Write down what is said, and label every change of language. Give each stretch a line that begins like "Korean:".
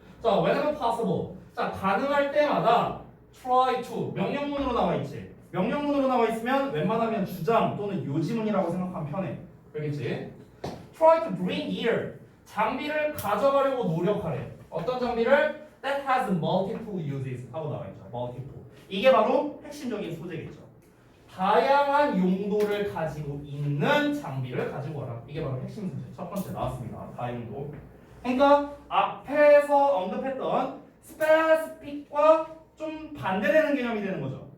English: 자 whenever possible.
Korean: 자 가능할 때마다 try to 명령문으로 나와 있지. 명령문으로 나와 있으면 웬만하면 주장 또는 요지문이라고 생각하면 편해. 알겠지?
English: Try to bring here.
Korean: 장비를 가져가려고 노력하래. 어떤 장비를?
English: That has multiple uses
Korean: 하고 나와 있죠.
English: multiple.
Korean: 이게 바로 핵심적인 소재겠죠. 다양한 용도를 가지고 있는 장비를 가지고 와라. 이게 바로 핵심 소재. 첫 번째 나왔습니다. 다용도. 그러니까 앞에서 언급했던 specific과 좀 반대되는 개념이 되는 거죠.